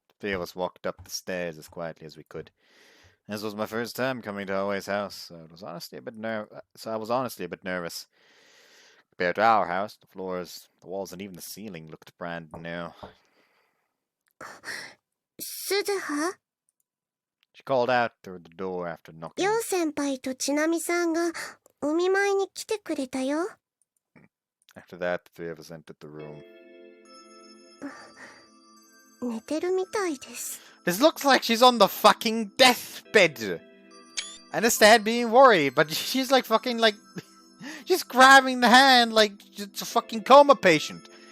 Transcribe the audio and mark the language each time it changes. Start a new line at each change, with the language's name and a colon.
English: The three of us walked up the stairs as quietly as we could. This was my first time coming to Aoi's house, so I was honestly a bit nervous. Compared to our house, the floors, the walls, and even the ceiling looked brand new.
Japanese: 鈴葉？
English: She called out through the door after knocking.
Japanese: 陽先輩とちなみさんがお見舞いに来てくれたよ。
English: After that, the three of us entered the room.
Japanese: 寝てるみたいです。
English: This looks like she's on the fucking deathbed. I understand being worried, but she's like fucking like... She's grabbing the hand like it's a fucking coma patient.